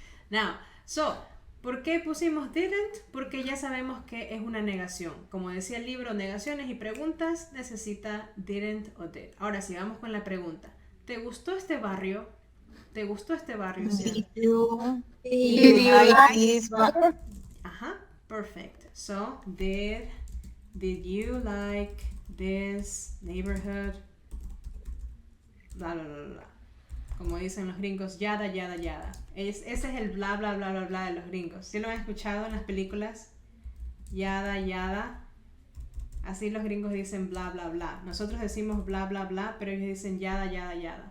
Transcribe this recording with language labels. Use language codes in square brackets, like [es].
[es] Now, ¿por qué pusimos didn't? Porque ya sabemos que es una negación. Como decía el libro, negaciones y preguntas necesita didn't o did. Ahora sí, vamos con la pregunta. ¿Te gustó este barrio? ¿Te gustó este barrio? [en] Did you like this barrio? Ajá, perfect. So, did you like this neighborhood? [es] Bla, bla, bla, bla. Como dicen los gringos, yada. Ese es el bla, bla, bla, bla, bla de los gringos. ¿Sí lo han escuchado en las películas? Yada. Así los gringos dicen bla, bla, bla. Nosotros decimos bla, bla, bla, pero ellos dicen yada.